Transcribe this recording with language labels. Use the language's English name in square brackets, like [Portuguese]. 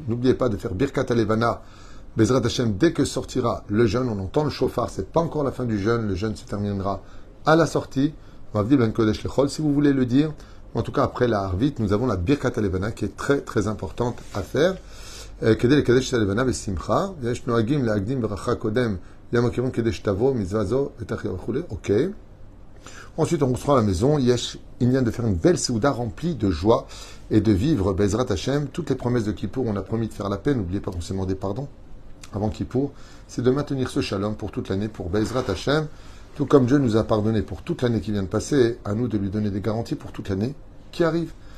[French] N'oubliez pas de faire Birkat Alevana Bezrat Hashem dès que sortira le jeûne. On entend le chauffard. C'est pas encore la fin du jeûne. Le jeûne se terminera à la sortie. [Hebrew] Mavdi ben kodesh lechol. [French] Si vous voulez le dire, en tout cas après la Harvit, nous avons la Birkat Alevana qui est très très importante à faire. [Hebrew] כדי לקדש את הלבנה בשמחה, ויש נוהגים להקדים ברכה קודם יום הכיפורים כדי שתבוא מצווה זו ותחיה וכו'. [French] Ok. Ensuite, on rentre à la maison. Il vient de faire une belle souda remplie de joie et de vivre Bezrat Hashem. Toutes les promesses de Kippour, on a promis de faire la paix. N'oubliez pas qu'on s'est demandé pardon avant Kippour. C'est de maintenir ce shalom pour toute l'année, pour Bezrat Hashem. Tout comme Dieu nous a pardonné pour toute l'année qui vient de passer, à nous de lui donner des garanties pour toute l'année qui arrive.